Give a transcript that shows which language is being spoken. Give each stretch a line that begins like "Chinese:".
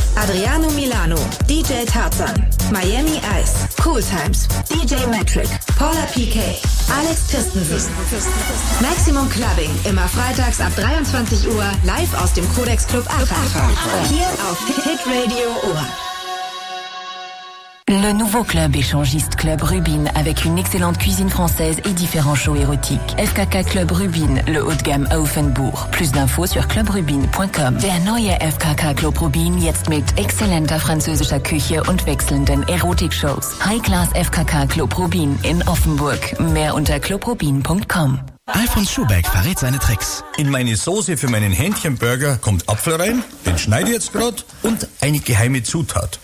German: Adriano Milano. DJ Tarzan. Miami Ice. Cool Times. DJ Metric. Paula PK. Alex Christensen. Maximum Clubbing. Immer freitags ab 23 Uhr live aus dem Codex Club Aachen. Hier auf Hit Radio Ohr.
French: Le nouveau club échangiste Club Rubin avec une excellente cuisine française et différents shows érotiques. FKK Club Rubin, le haut de gamme à Offenbourg. Plus d'infos sur clubrubin.com.
German: Der neue FKK Club Rubin jetzt mit exzellenter französischer Küche und wechselnden Erotikshows. High Class FKK Club Rubin in Offenburg. Mehr unter clubrubin.com. Alfons Schuhberg verrät seine Tricks. In meine Soße für meinen Hähnchenburger kommt Apfel rein, den schneide ich jetzt gerade und eine geheime Zutat.